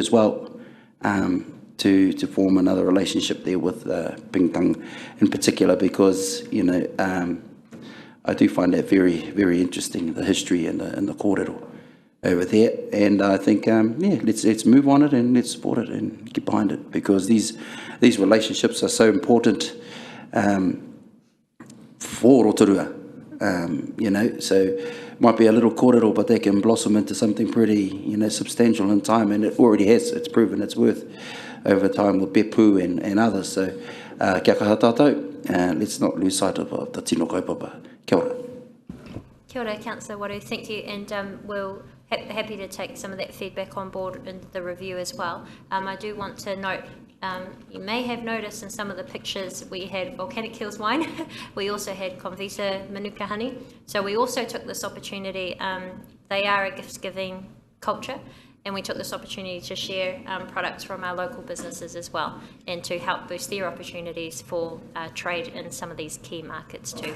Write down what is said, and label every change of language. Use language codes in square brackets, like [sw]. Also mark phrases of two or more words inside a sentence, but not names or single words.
[en] as well, to form another relationship there with Pingtang in particular, because you know I do find that very, very interesting, the history and the kōrero over there, and I think yeah, let's move on it and let's support it and get behind it, because these relationships are so important for Rotorua. You know, so might be a little kōrero, but they can blossom into something pretty, you know, substantial in time, and it already has. It's proven its worth over time with Bepu and others. So, [mi] kia kaha tātou, [en] let's not lose sight of the [mi] tino kaupapa. Kia ora. Kia ora, Councillor Waru, [en] thank you, and we'll happy to take some of that feedback on board in the review as well. I do want to note, you may have noticed in some of the pictures we had Volcanic Hills wine. We also had Convita Manuka honey. So we also took this opportunity, they are a gift-giving culture, and we took this opportunity to share products from our local businesses as well, and to help boost their opportunities for trade in some of these key markets too.